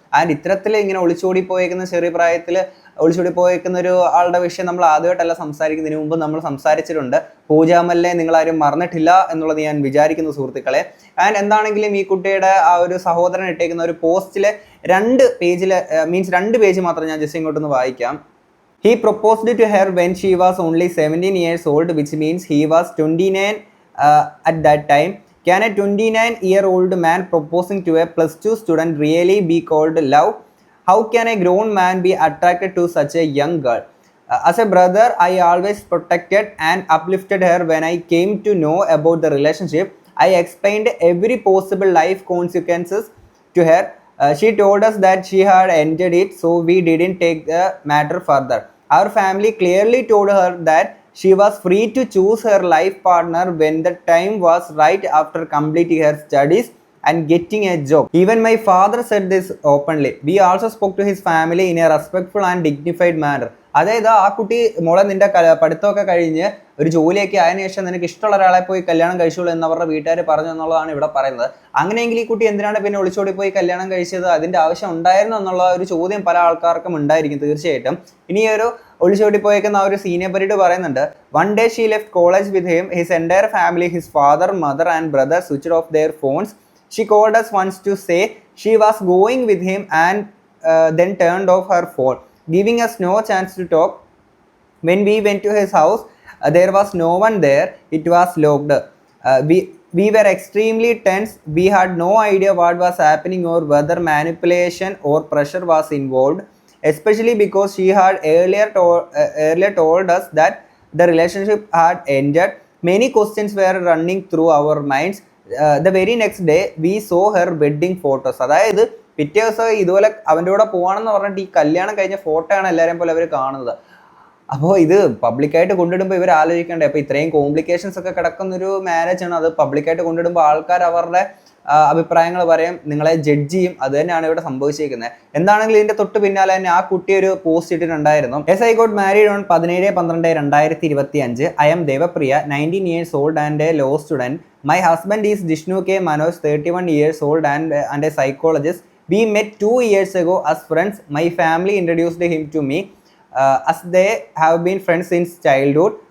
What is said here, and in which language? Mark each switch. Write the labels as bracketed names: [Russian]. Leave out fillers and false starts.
[Malayalam] And ഇത്തരത്തിൽ ഇങ്ങനെ ഒളിച്ചോടി പോയേക്കുന്ന ചെറിയ പ്രായത്തിൽ ഒളിച്ചോടി പോയേക്കുന്ന ഒരു ആളുടെ വിഷയം നമ്മൾ ആദ്യമായിട്ടല്ല സംസാരിക്കുന്നതിന് മുമ്പ് നമ്മൾ സംസാരിച്ചിട്ടുണ്ട്. പൂജാമല്ലേ നിങ്ങളാരും മറന്നിട്ടില്ല എന്നുള്ളത് ഞാൻ വിചാരിക്കുന്നു സുഹൃത്തുക്കളെ. ആൻഡ് എന്താണെങ്കിലും ഈ കുട്ടിയുടെ ആ ഒരു സഹോദരൻ ഇട്ടേക്കുന്ന ഒരു പോസ്റ്റിലെ 2 പേജ് മാത്രം ഞാൻ ജസ്റ്റ് ഇങ്ങോട്ടൊന്ന് വായിക്കാം. [English] He proposed to her when she was only 17 years old, which means he was 29 at that time. Can a 29-year-old man proposing to a +2 student really be called love? How can a grown man be attracted to such a young girl? As a brother, I always protected and uplifted her when I came to know about the relationship. I explained every possible life consequences to her. She told us that she had ended it, so we didn't take the matter further. Our family clearly told her that she was free to choose her life partner when the time was right after completing her studies and getting a job. Even my father said this openly. We also spoke to his family in a respectful and dignified manner. [Malayalam] അതായത് ആ കുട്ടി മോളെ നിന്റെ പഠിത്തമൊക്കെ കഴിഞ്ഞ് ഒരു ജോലിയൊക്കെ ആയതിനു ശേഷം നിനക്ക് ഇഷ്ടമുള്ള ഒരാളെ പോയി കല്യാണം കഴിച്ചോളൂ എന്നവരുടെ വീട്ടുകാർ പറഞ്ഞു എന്നുള്ളതാണ് ഇവിടെ പറയുന്നത്. അങ്ങനെയെങ്കിൽ ഈ കുട്ടി എന്തിനാണ് പിന്നെ ഒളിച്ചോടി പോയി കല്യാണം കഴിച്ചത്? അതിന്റെ ആവശ്യം ഉണ്ടായിരുന്നു എന്നുള്ള ഒരു ചോദ്യം പല ആൾക്കാർക്കും ഉണ്ടായിരിക്കും തീർച്ചയായിട്ടും. ഇനി ഒരു ഒളിച്ചോടി പോയേക്കുന്ന ആ ഒരു സീനിയർ പരീഡ് പറയുന്നുണ്ട്. One day she left college with him. His entire family, his father, mother and brother switched off their phones. She called us once to say she was going with him and then turned off her phone, giving us no chance to talk. When we went to his house, there was no one there. It was locked. We were extremely tense. We had no idea what was happening or whether manipulation or pressure was involved. especially because she had earlier told us that the relationship had ended. Many questions were running through our minds. The very next day we saw her wedding photos. അതായത് പിറ്റേ ദിവസം ഇതുപോലെ അവൻ്റെ കൂടെ പോകണമെന്ന് പറഞ്ഞിട്ട് ഈ കല്യാണം കഴിഞ്ഞ ഫോട്ടോ ആണ് എല്ലാവരെയും പോലെ അവർ കാണുന്നത്. അപ്പോൾ ഇത് പബ്ലിക്കായിട്ട് കൊണ്ടിടുമ്പോൾ ഇവർ ആലോചിക്കേണ്ടേ, അപ്പോൾ ഇത്രയും കോംപ്ലിക്കേഷൻസ് ഒക്കെ കിടക്കുന്നൊരു മാരേജാണ്, അത് പബ്ലിക്കായിട്ട് കൊണ്ടിടുമ്പോൾ ആൾക്കാർ അവരുടെ അഭിപ്രായങ്ങൾ പറയും, നിങ്ങളെ ജഡ്ജ് ചെയ്യും. അത് തന്നെയാണ് ഇവിടെ സംഭവിച്ചിരിക്കുന്നത്. എന്താണെങ്കിലും ഇതിൻ്റെ തൊട്ട് പിന്നാലെ തന്നെ ആ കുട്ടി ഒരു പോസ്റ്റ് ഇട്ടിട്ടുണ്ടായിരുന്നു. [English] I got married on 17/12/2025. I am Devapriya, 19 years old and a law student. My husband is Jishnu K. Manoj, 31 years old and a psychologist. We met 2 years ago as friends. My family introduced him to me as they have been friends since childhood.